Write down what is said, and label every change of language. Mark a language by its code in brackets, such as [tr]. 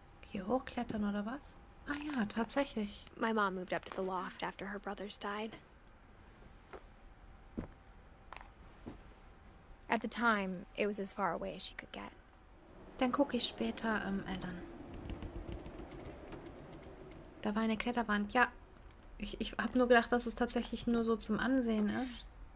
[de] Hier hochklettern oder was? Ah ja, tatsächlich. [en] My mom moved up to the loft after her brothers died. At the time, it was as far away as she could get. [de] Dann gucke ich später, Ellen. Da war eine Kletterwand. Ja, ich habe nur gedacht, dass es tatsächlich nur so zum Ansehen ist.